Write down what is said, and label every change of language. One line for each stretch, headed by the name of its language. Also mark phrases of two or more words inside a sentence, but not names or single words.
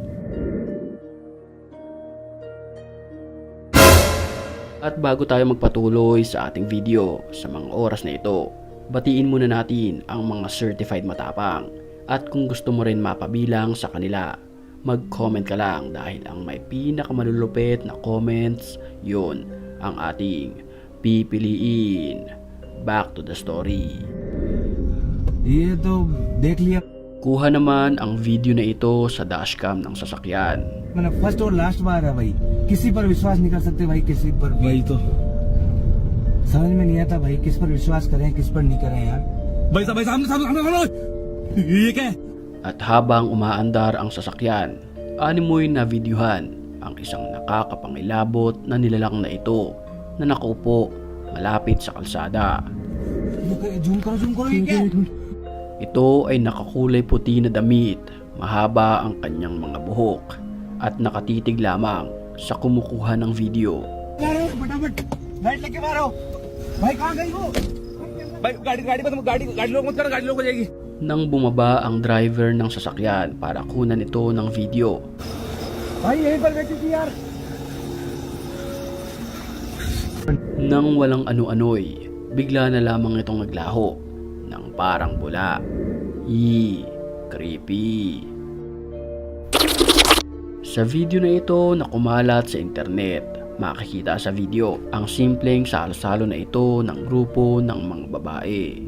Filipino: At bago tayo magpatuloy sa ating video sa mga oras na ito, batiin muna natin ang mga certified matapang. At kung gusto mo rin mapabilang sa kanila, mag-comment ka lang dahil ang may pinakamalulupit na comments, yun ang ating pipiliin. Back to the story.
Hindi: ये तो देख लिया
Filipino: Kuha naman ang video na ito sa dashcam ng sasakyan.
Hindi: मतलब फर्स्ट और लास्ट बार है भाई किसी पर विश्वास नहीं कर सकते भाई, किसी पर भी। वही तो समझ में नहीं आता भाई, किस पर विश्वास करें किस पर नहीं करें यार। भाई साहब सामने ये क्या है?
Filipino: At habang umaandar ang sasakyan, animoy na videohan ang isang nakakapangilabot na nilalang na ito na nakaupo malapit sa kalsada.
Hindi: जूम करो ये क्या है?
Filipino: Ito ay nakakulay puti na damit, mahaba ang kanyang mga buhok at nakatitig lamang sa kumukuha ng video.
Hindi: मारो फटाफट, लाइट लेके मारो भाई, कहाँ गई वो? भाई गाड़ी लोग मत करो, गाड़ी लोग हो जाएगी।
Filipino: Nang bumaba ang driver ng sasakyan para kunan ito ng video,
Hindi: भाई यहीं पर बैठी थी यार।
Filipino: nang walang ano-ano'y, bigla na lamang itong naglaho ng parang bula. Creepy. Sa video na ito na kumalat sa internet, makikita sa video ang simpleng salo-salo na ito ng grupo ng mga babae.